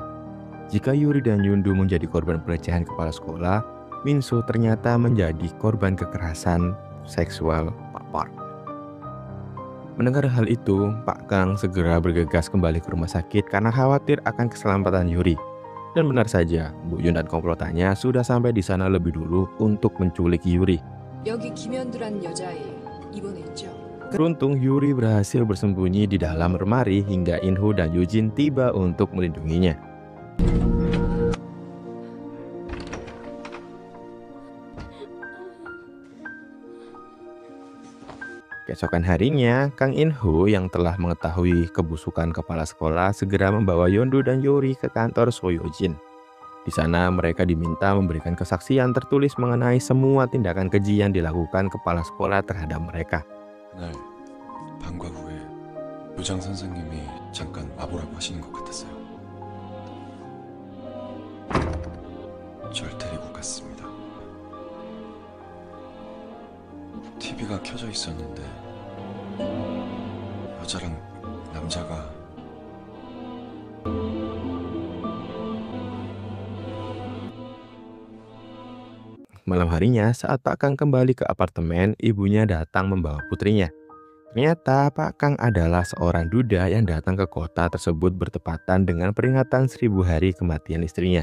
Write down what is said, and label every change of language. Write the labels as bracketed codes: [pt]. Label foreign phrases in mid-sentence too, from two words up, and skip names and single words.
[id] Jika Yuri dan Yondu menjadi korban pelecehan kepala sekolah, Minso ternyata menjadi korban kekerasan seksual Pak Park. Mendengar hal itu, Pak Kang segera bergegas kembali ke rumah sakit karena khawatir akan keselamatan Yuri. Dan benar saja, Bu Yun dan komplotannya sudah sampai di sana lebih dulu untuk menculik Yuri. [ko] 여기 김현두란 여자애 입원했죠. [id] Beruntung Yuri berhasil bersembunyi di dalam lemari hingga Inho dan Yujin tiba untuk melindunginya. Keesokan harinya, Kang Inho yang telah mengetahui kebusukan kepala sekolah segera membawa Yondu dan Yuri ke kantor Soyojin. Di sana mereka diminta memberikan kesaksian tertulis mengenai semua tindakan keji yang dilakukan kepala sekolah terhadap mereka. [ko] 그날 방과 후에 교장 선생님이 잠깐 와보라고 하시는 것 같았어요. 절 데리고 갔습니다. TV가 켜져 있었는데 여자랑 남자가 [id] Malam harinya saat Pak Kang kembali ke apartemen, ibunya datang membawa putrinya. Ternyata Pak Kang adalah seorang duda yang datang ke kota tersebut bertepatan dengan peringatan 1000 hari kematian istrinya.